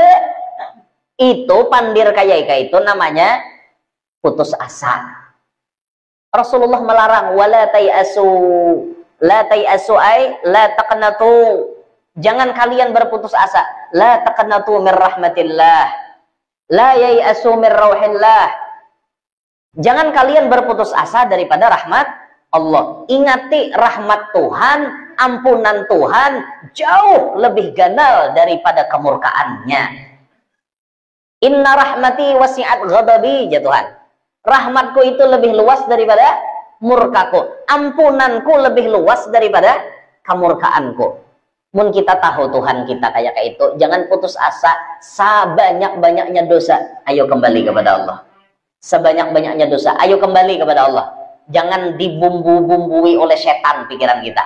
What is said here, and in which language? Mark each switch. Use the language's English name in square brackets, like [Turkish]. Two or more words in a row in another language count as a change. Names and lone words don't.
[Indonesian] Itu pandir kayak itu namanya putus asa. [Arabic] Rasulullah melarang ولا تيأسوا، لا تيأسوا أي لا تقنطوا. [Indonesian] Jangan kalian berputus asa. [Arabic] لا تقنطوا من رحمة الله. لا ييأس من روح الله. [Indonesian] Jangan kalian berputus asa daripada rahmat Allah. Ingati rahmat Tuhan, ampunan Tuhan jauh lebih ganal daripada kemurkaannya. [Arabic] إن رحمتي وسعت غضبي, [Indonesian] ya Tuhan. Rahmatku itu lebih luas daripada murkaku. Ampunanku lebih luas daripada kemurkaanku. Mun kita tahu Tuhan kita kayak itu, jangan putus asa. Sebanyak-banyaknya dosa, ayo kembali kepada Allah. Sebanyak-banyaknya dosa, ayo kembali kepada Allah. Jangan dibumbu-bumbui oleh setan pikiran kita.